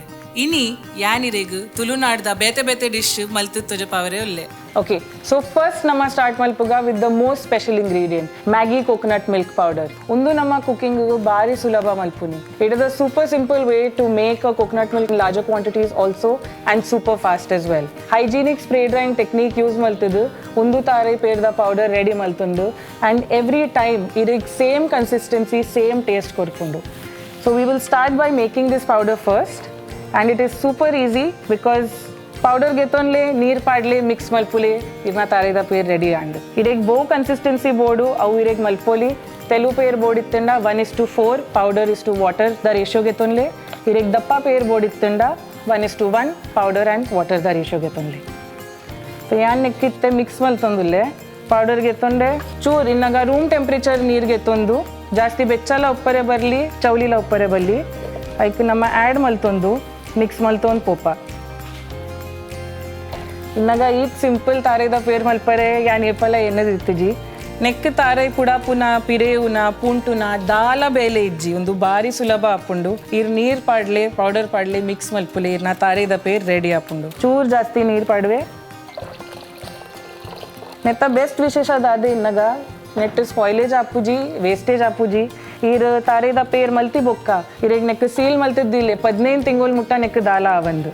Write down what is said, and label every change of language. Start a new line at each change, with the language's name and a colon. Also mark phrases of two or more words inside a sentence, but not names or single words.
Tulu: ಇನಿ ಯಾನಿರೆಗ್ ತುಳುನಾಡ್ದ ಬೇತೆ ಬೇತೆ ಡಿಶ್ ಮಲ್ತು ತೊಜಪಾವರೆ ಉಲ್ಲೆ.
English: Okay, so first
Tulu: nama start malpuga
English: with the most special ingredient, MAGGI Coconut Milk Powder.
Tulu: Undu nama cooking bari sulabha malpuni.
English: It is a super simple way to make a coconut milk in larger quantities also and super fast as well. Hygienic spray drying technique use maltudu.
Tulu: Undu tare perda
English: powder ready maltundu and every time it is same consistency, same taste korpundu. So we will start by making this powder first and it is super easy because
Tulu: ಪೌಡರ್ ಗೆತ್ತೊನ್ಲೆ ನೀರು ಪಾಡ್ಲೆ ಮಿಕ್ಸ್ ಮಲ್ಪುಲೆ ಇದನ್ನ ತಾರಿದ ಪೇರ್ ರೆಡಿ ಆಂಡ್ ಇರೇಗ್ ಬೋ ಕನ್ಸಿಸ್ಟೆನ್ಸಿ ಬೋರ್ಡು ಅವು ಇರೇಗ್ ಮಲ್ಪೋಲಿ ತೆಲು ಪೇರ್ ಬೋರ್ಡ್ ಇತ್ತಂಡ 1:4
English: powder is to water
Tulu: ದ ರೇಷಿಯೋ ಗೆತ್ತೊನ್ಲೆ ಇರೇಗ್ ದಪ್ಪ ಪೇರ್ ಬೋರ್ಡ್ ಇತ್ತಂಡ 1:1
English: powder and water
Tulu: ದ ರೇಷಿಯೋ ಗೆತ್ತೊನ್ಲೆ ಯಾನ್ ನೆಕ್ಕಿತ್ತೆ ಮಿಕ್ಸ್ ಮಲ್ತೊಂದುಲ್ಲೆ ಪೌಡರ್ ಗೆತ್ತೊಂಡೆ ಚೂರ್ ಇನ್ನಾಗ
English: room temperature
Tulu: ನೀರು ಗೆತ್ತೊಂದು ಜಾಸ್ತಿ ಬೆಚ್ಚಲ ಉಪ್ಪರೆ ಬರಲಿ ಚೌಲಿಲ ಉಪ್ಪರೆ ಬರಲಿ ಅದಕ್ಕೆ ನಮ್ಮ ಆ್ಯಡ್ ಮಲ್ತೊಂದು ಮಿಕ್ಸ್ ಮಲ್ತೊಂದು ಪೋಪ ಇನ್ನಾಗ ಈಗ ಸಿಂಪಲ್ ತಾರೆದ ಪೇರ್ ಮಲ್ಪರೆ ಯಾನ್ ಏಪಲ ಏನದು ಇತ್ತಿಜಿ ನೆಕ್ ತಾರೈ ಪುಡ ಪುನ ಪಿರೇವುನ ಪುಂಟುನ ದಾಲ ಬೇಲೆ ಇಜ್ಜಿ ಒಂದು ಬಾರಿ ಸುಲಭ ಆಪುಂಡು ಇರ್ ನೀರ್ ಪಾಡ್ಲೆ ಪೌಡರ್ ಪಾಡ್ಲೆ ಮಿಕ್ಸ್ ಮಲ್ಪುಲೆ ಇರ್ನ ತಾರೆದ ಪೇರ್ ರೆಡಿ ಆಪುಂಡು ಚೂರ್ ಜಾಸ್ತಿ ನೀರ್ ಪಾಡ್ವೆ ನೆತ್ತ ಬೆಸ್ಟ್ ವಿಶೇಷ ಅದಾದೆ ಇನ್ನಾಗ ನೆಟ್ ಸ್ಪಾಯ್ಲೇಜ್ ಆಪುಜಿ ವೇಸ್ಟೇಜ್ ಆಪುಜಿ ಇರ್ ತಾರೆದ ಪೇರ್ ಮಲ್ತಿ ಬೊಕ್ಕ ಇರೇಗ್ ನೆಕ್ ಸೀಲ್ ಮಲ್ತಿದ್ದಿಲ್ಲೆ 15 ತಿಂಗಳು ಮುಟ್ಟ ನೆಕ್ ದಾಲ ಆವಂದು.